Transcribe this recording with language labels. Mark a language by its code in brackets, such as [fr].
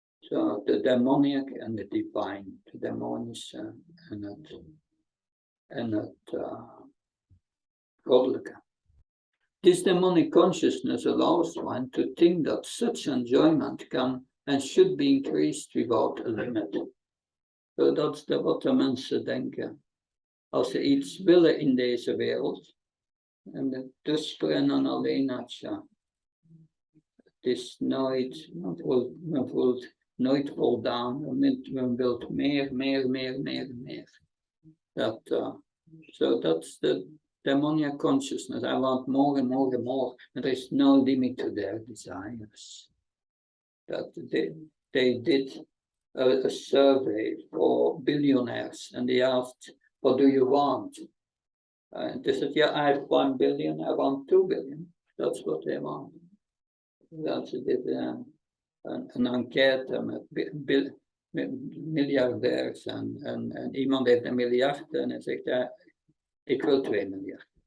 [en] So the demonic and the divine, the [nl] demonische en het goddelijke. [en] This demonic consciousness allows one to think that such enjoyment can and should be increased without a limit. [nl] So dat is wat de mensen denken. Als ze iets willen in deze wereld, en de dusbrennen alleen atja. Het is nooit, men voelt nooit voldaan, men wil meer. [en] So that's the demonic consciousness. I want more and more and more. And there is no limit to their desires. That they did a survey for billionaires and they asked, what do you want? And they said, yeah, I have 1 billion, I want 2 billion. That's what they want. [nl] Dat ze dit een enquête met miljardairs en iemand heeft 1 miljard en hij zegt, ik wil 2 miljard.